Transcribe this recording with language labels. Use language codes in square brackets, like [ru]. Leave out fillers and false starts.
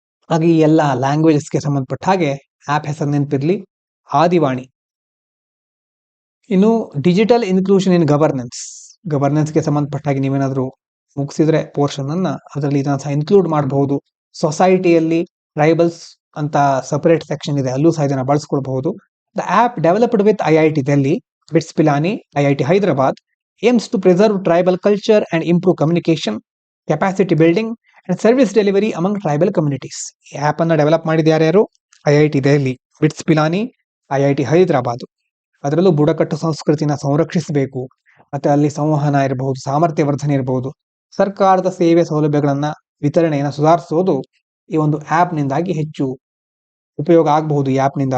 [kn] ಹಾಗೆ ಈ ಎಲ್ಲ ಲ್ಯಾಂಗ್ವೇಜಸ್ಗೆ ಸಂಬಂಧಪಟ್ಟ ಹಾಗೆ ಆಪ್ ಹೆಸರು ನೆನಪಿರ್ಲಿ, ಆದಿವಾಣಿ. ಇನ್ನು ಡಿಜಿಟಲ್ ಇನ್ಕ್ಲೂಷನ್ ಇನ್ ಗವರ್ನೆನ್ಸ್ಗೆ ಸಂಬಂಧಪಟ್ಟ ಹಾಗೆ ನೀವೇನಾದ್ರೂ ಮುಗಿಸಿದ್ರೆ ಪೋರ್ಷನ್ ಅನ್ನ, ಅದರಲ್ಲಿ ಇದನ್ನ ಸಹ ಇನ್ಕ್ಲೂಡ್ ಮಾಡಬಹುದು. ಸೊಸೈಟಿಯಲ್ಲಿ ಟ್ರೈಬಲ್ಸ್ ಅಂತ ಸಪರೇಟ್ ಸೆಕ್ಷನ್ ಇದೆ, ಅಲ್ಲೂ ಸಹ ಇದನ್ನ ಬಳಸ್ಕೊಳ್ಬಹುದು. [en] The app developed with IIT Delhi, BITS Pilani, IIT Hyderabad, aims to preserve tribal culture and improve communication, capacity building and service delivery among tribal communities. [kn] ಈ ಆಪ್ ಅನ್ನ ಡೆವಲಪ್ ಮಾಡಿದ ಯಾರ್ಯಾರು? IIT Delhi, bits Pilani, IIT Hyderabad. ಅದರಲ್ಲೂ ಬುಡಕಟ್ಟು ಸಂಸ್ಕೃತಿನ ಸಂರಕ್ಷಿಸಬೇಕು, ಮತ್ತೆ ಅಲ್ಲಿ ಸಂವಹನ ಇರಬಹುದು, ಸಾಮರ್ಥ್ಯ ವರ್ಧನೆ ಇರಬಹುದು, ಸರ್ಕಾರದ ಸೇವೆ ಸೌಲಭ್ಯಗಳನ್ನ ವಿತರಣೆಯನ್ನು ಸುಧಾರಿಸೋದು ಈ ಒಂದು ಆಪ್ ನಿಂದಾಗಿ ಹೆಚ್ಚು ಉಪಯೋಗ ಆಗಬಹುದು, ಈ ಆಪ್ ನಿಂದ.